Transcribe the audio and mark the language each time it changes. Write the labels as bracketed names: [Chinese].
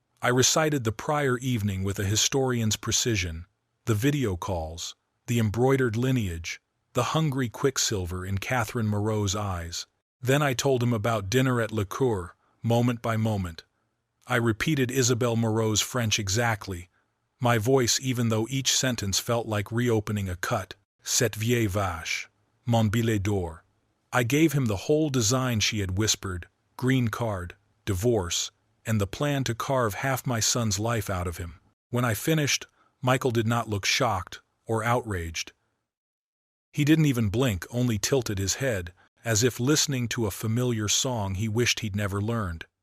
[English] I recited the prior evening with a historian's precision, the video calls, the embroidered lineage, the hungry quicksilver in Catherine Moreau's eyes. Then I told him about dinner at Le Coeur, moment by moment. I repeated Isabelle Moreau's French exactly, my voice even though each sentence felt like reopening a cut. [French] "Cette vieille vache, mon billet d'or." [English] I gave him the whole design she had whispered, green card, divorce, and the plan to carve half my son's life out of him. When I finished, Michael did not look shocked or outraged. He didn't even blink, only tilted his head, as if listening to a familiar song he wished he'd never learned.